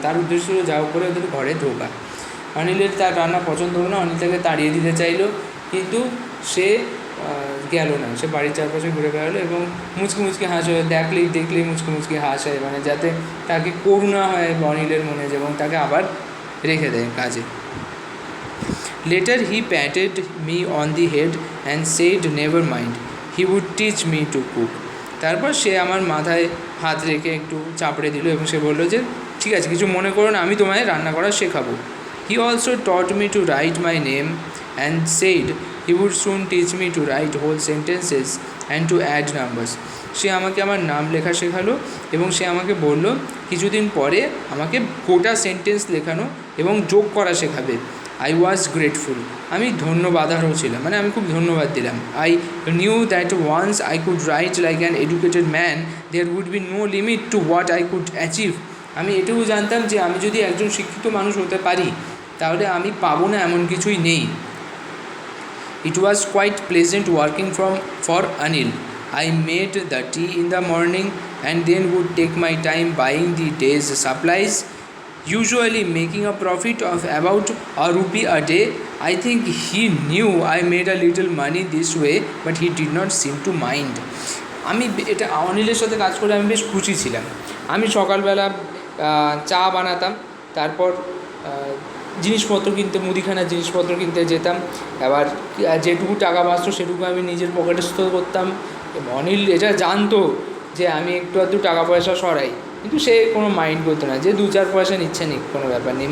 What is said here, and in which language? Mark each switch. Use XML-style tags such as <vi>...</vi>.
<bn>তার উদ্দেশ্য ছিল যা করে ওদের ঘরে ঢোকা। অনিলের তার রান্না পছন্দ হলো না, অনিল তাকে তাড়িয়ে দিতে চাইলো, কিন্তু সে গেল না, সে বাড়ির চারপাশে ঘুরে বেড়ালো এবং মুচকি মুচকি হাসে, দেখলেই মুচকি মুচকি হাসায়, মানে যাতে তাকে করুণা হয় অনিলের মনে এবং তাকে আবার রেখে দেয় কাজে।</bn> <en>Later he patted me on the head and said never mind, he would teach me to cook.</en> <bn>তারপর সে আমার মাথায় হাত রেখে একটু চাপড়ে দিল এবং সে বললো যে ঠিক আছে, কিছু মনে করো না, আমি তোমায় রান্না করা শেখাবো।</bn> <en>He also taught me to write my name and said he would soon teach me to write whole sentences and to add numbers.</en> <bn>সে আমাকে আমার নাম লেখা শেখালো এবং সে আমাকে বললো কিছুদিন পরে আমাকে গোটা সেন্টেন্স লেখানো এবং যোগ করা শেখাবে।</bn> <en>I was grateful.</en> <bn>আমি ধন্যবাদারও ছিলাম, মানে আমি খুব ধন্যবাদ দিলাম।</bn> <en>I knew that once I could write like an educated man, there would be no limit to what I could achieve.</en> <bn>আমি এটুকু জানতাম যে আমি যদি একজন শিক্ষিত মানুষ হতে পারি তাহলে আমি পাবো না এমন কিছুই নেই।</bn> <en>It was quite pleasant working for Anil. I made the tea in the morning and then would take my time buying the day's supplies, usually making a profit of about ₹1 a day. I think he knew I made a little money this way, but he did not seem to mind.</en> <bn>আমি এটা অনিলের সাথে কাজ করে আমি বেশ খুশি ছিলাম। আমি সকালবেলা চা বানাতাম, তারপর জিনিসপত্র কিনতে, মুদিখানার জিনিসপত্র কিনতে যেতাম, এবার যেটুকু টাকা বাঁচতো সেটুকু আমি নিজের পকেটস্থ করতাম। অনিল এটা জানতো যে আমি একটু আধটু টাকা পয়সা সরাই, কিন্তু সে কোনো মাইন্ড করতো না, যে 2-4 পয়সা নিচ্ছে নিক, কোনো ব্যাপার নেই।</bn>